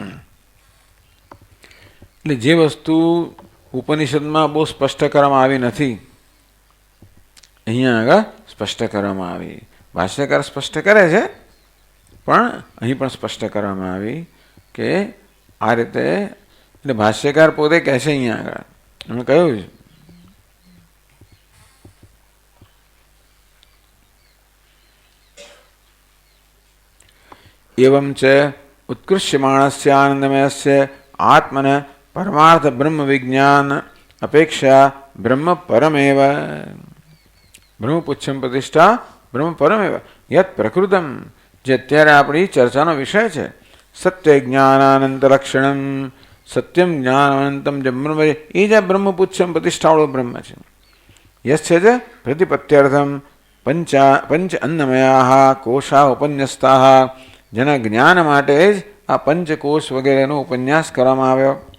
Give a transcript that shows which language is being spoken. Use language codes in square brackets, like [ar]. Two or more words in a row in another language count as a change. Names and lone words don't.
[gu] એટલે જે વસ્તુ ઉપનિષદમાં બહુ સ્પષ્ટ કરવામાં આવી નથી, અહીંયા આગળ સ્પષ્ટ કરવામાં આવી. ભાષ્યકાર સ્પષ્ટ કરે છે, પણ અહીં પણ સ્પષ્ટ કરવામાં આવી કે આ રીતે. એટલે ભાષ્યકાર પોતે કહે છે અહીંયા આગળ, એમણે કહ્યું છે एवं [sa] च उत्कृष्यमाणस्य आनंदमयस्य आत्मन परमार्थ ब्रह्म विज्ञान अपेक्षा ब्रह्म परमेव, ब्रह्मपुच्छम प्रतिष्ठा ब्रह्म परमेव यत् प्रकृतम, [gu] जे અત્યારે આપણી ચર્ચાનો વિષય છે, [sa] સત્ય જ્ઞાનાનંત લક્ષણમ, સત્યમ જ્ઞાનાનંતમ [gu] જે બ્રહ્મ, એ જે બ્રહ્મપુચ્છમ પ્રતિષ્ઠાવાળો બ્રહ્મ છે. [sa] યસ્ય જ પ્રતિપત્યર્થમ પંચ અન્નમયા કોશા ઉપન્યસ્તા, [gu] જેના જ્ઞાન માટે જ આ પંચકોશ વગેરેનો ઉપન્યાસ કરવામાં આવ્યો.